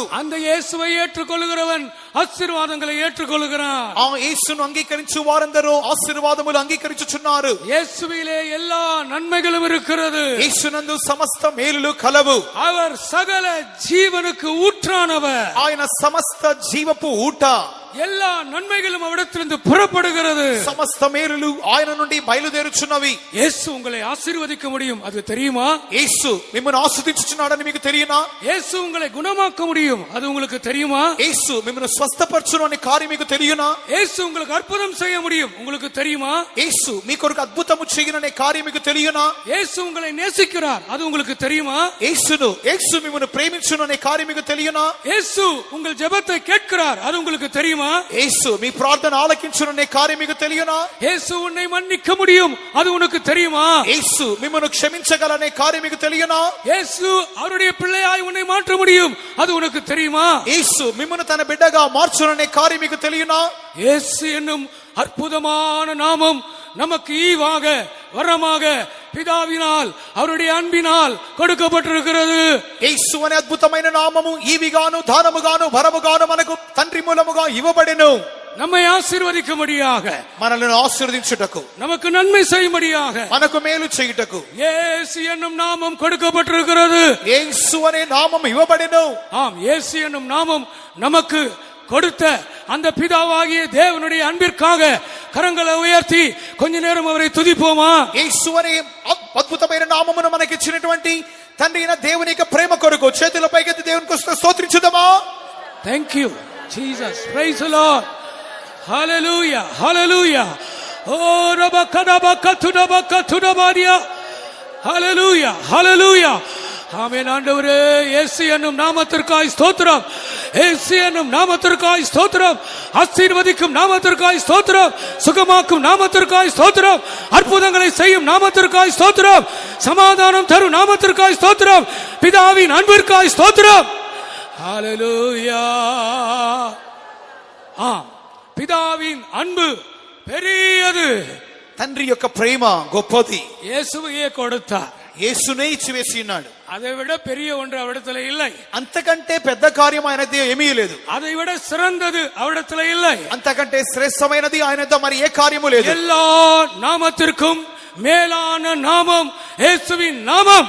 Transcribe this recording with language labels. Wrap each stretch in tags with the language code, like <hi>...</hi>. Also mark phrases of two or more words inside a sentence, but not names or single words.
<ta>அந்த இயேசுவை ஏற்றுக்கொள்கிறவன் ఆశీర్వాదங்களை ஏற்றுக்கொள்கிறான்.</ta> <te>ఆ యేసును అంగీకరించు వారందరూ ఆశీర్వాదములు అంగీకరించుచున్నారు.</te> <ta>இயேசுவிலே எல்லா நன்மைகளும் இருக்கிறது.</ta> <te>యేసునందు సమస్త మేలులు కలవు.</te> <ta>அவர் சகல ஜீவனுக்கு ஊற்றானவர்.</ta> <te>ఆయన సమస్త జీవపు ఊట.</te> <ta>எல்லா நன்மைகளும் அவரிடத்திலிருந்து புறப்படுகிறது.</ta> <te>సమస్త మేలులు ఆయన నుండి బయలుదేరుచున్నవి.</te> <ta>இயேசு உங்களை ஆசீர்வதிக்க முடியும், அது தெரியுமா?</ta> <te>యేసు మిమ్మల్ని ఆశీర్వదించుచున్నాడని మీకు తెలియనా?</te> <ta>இயேசு உங்களை குணமாக்க முடியும், அது உங்களுக்கு தெரியுமா?</ta> <te>యేసు మిమ్మల్ని స్వస్థపరచును అనే కార్యం మీకు తెలియనా?</te> <ta>இயேசு உங்களுக்கு அற்புதம் செய்ய முடியும், உங்களுக்கு தெரியுமா?</ta> <te>యేసు మీ కొరకు అద్భుతము చేయననే కార్యం మీకు తెలియనా?</te> <ta>இயேசு உங்களை நேசிக்கிறார், அது உங்களுக்கு தெரியுமா?</ta> <te>యేసు మిమ్మల్ని ప్రేమించును అనే కార్యం మీకు తెలియనా?</te> <ta>இயேசு உங்கள் ஜெபத்தை கேட்கிறார், அது உங்களுக்கு தெரியுமா?</ta> <te>యేసు మీ ప్రార్థన ఆలకించును అనే కార్యం మీకు తెలియనా?</te> <ta>இயேசு உன்னை மன்னிக்க முடியும், அது உனக்கு தெரியுமா?</ta> <te>యేసు మిమ్మల్ని క్షమించగలనే కార్యం మీకు తెలియనా?</te> <ta>இயேசு அவருடைய பிள்ளையாய் உன்னை மாற்ற முடியும், அது உனக்கு தெரியுமா?</ta> <te>యేసు మిమ్మల్ని తన బిడ్డగా మార్చుననే కార్యం మీకు తెలియనా?</te> <ta>இயேசு என்னும் அற்புதமான நாமம் நமக்கு ஈவாக வரமாக பிதாவினால் அவருடைய அன்பினால் கொடுக்கப்பட்டிருக்கிறது.</ta> <te>యేసు అనే అద్భుతమైన నామము ఈవిగాను దానముగాను వరముగాను మనకు తండ్రి మూలముగా ఇవ్వబడెను.</te> <ta>நம்மை ஆசீர்வதிக்கும்படியாக,</ta> <te>మనల్ని ఆశీర్వదించుటకు,</te> <ta>நமக்கு நன்மை செய்யும்படியாக</ta> <te>మనకు మేలు చేయుటకు</te> <ta>இயேசு என்னும் நாமம் கொடுக்கப்பட்டிருக்கிறது.</ta> <te>యేసు అనే నామం ఇవ్వబడెను.</te> <ta>ஆம், இயேசு என்னும் நாமம் நமக்கு கொடுத்த அந்த பிதாவாகிய தேவனுடைய அன்பிற்காக கரங்களை உயர்த்தி கொஞ்ச நேரம் அவரை துதிப்போமா?</ta> <te>యేసు అనే అద్భుతమైన నామమును మనకి ఇచ్చినటువంటి తండ్రి అయిన దేవుని యొక్క ప్రేమ కొరకు చేతుల పైకెత్తి దేవునికి స్తోత్రించుదామా?</te> <en>Thank you Jesus, praise the Lord, hallelujah, hallelujah. Oh rabakadabakatudabakatudabadia, hallelujah, hallelujah.</en> <ta>ஆமென். ஆண்டவரே, இயேசு என்னும் நாமத்திற்காய் ஸ்தோத்திரம், இயேசு என்னும் நாமத்திற்காய் ஸ்தோத்திரம், ஆசீர்வதிக்கும் நாமத்திற்காய் ஸ்தோத்திரம், சுகமாக்கும் நாமத்திற்காய் ஸ்தோத்திரம், அற்புதங்களை செய்யும் நாமத்திற்காய் ஸ்தோத்திரம், சமாதானம் தரும் நாமத்திற்காய் ஸ்தோத்திரம், பிதாவின் அன்பிற்காய் ஸ்தோத்திரம். ஹalleluya. பிதாவின் அன்பு பெரியது.</ta> <te>తండ్రి యొక్క ప్రేమ గొప్పది.</te> <ta>இயேசுவையே கொடுத்தார்.</ta> <te>యేసునే ఇచ్చివేసి ఉన్నాడు.</te> <ta>அதை விட பெரிய ஒன்று அவரிடத்தில் இல்லை.</ta> <te>అంతకంటే పెద్ద కార్యం ఆయనది ఏమీ లేదు.</te> <ta>அதை விட சிறந்தது அவரிடத்தில் இல்லை.</ta> <te>అంతకంటే శ్రేష్టమైనది ఆయనతో మరి ఏ కార్యము లేదు.</te> <ta>எல்லா நாமத்திற்கும் மேலான நாமம் இயேசுவின் நாமம்.</ta>